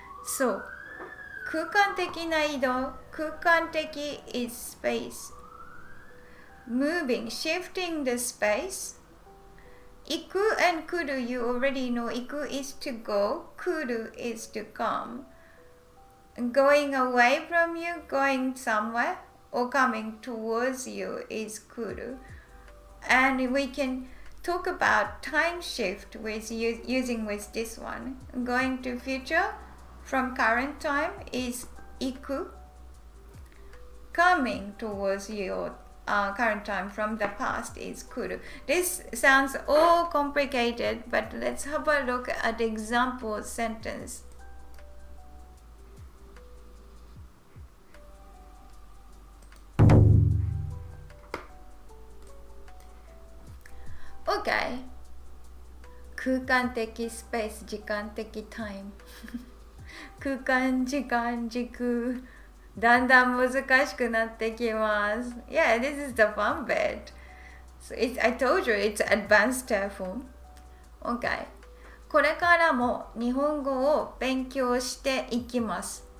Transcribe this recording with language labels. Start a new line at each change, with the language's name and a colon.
English: So
Japanese: 空間的な移動、
English: 空間的 is space. Moving, shifting the space. Iku and kuru, you already know. Iku is to go, kuru is to come. Going away from you, going somewhere, or coming towards you is kuru. And we can talk about time shift with using with this one. Going to future from current time is iku. Coming towards your current time from the past is kuru. This sounds all complicated, but let's have a look at the example sentence. Okay.
Japanese: 空間的スペース、時間的タイム空間、時間、時空だんだん難しくなってきます。
English: Yeah, this is the fun bit. So I told you it's advanced form. Okay.
Japanese: これからも日本語を勉強していきます。